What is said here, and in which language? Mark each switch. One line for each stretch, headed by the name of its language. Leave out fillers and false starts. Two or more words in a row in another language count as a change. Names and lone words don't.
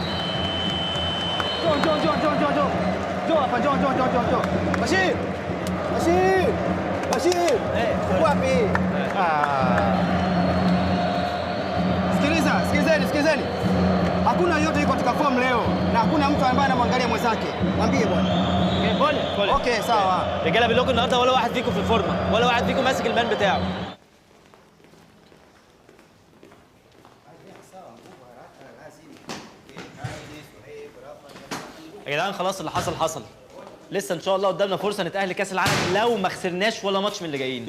Swahili: Jom. Jom apa? Jom. Bashir. Uko wapi? Sikilizeni. Hakuna yote yuko katika form leo na hakuna mtu ambaye anamwangalia mwenzake. Mwambie bwana.
Arabic: بقول اوكي sawa. رجاله بقول لكم النهارده ولا واحد فيكم في الفورمه، ولا واحد فيكم ماسك البان بتاعه. يا جدعان خلاص اللي حصل. لسه ان شاء الله قدامنا فرصه نتاهل لكاس العالم لو ما خسرناش ولا ماتش من اللي جايين.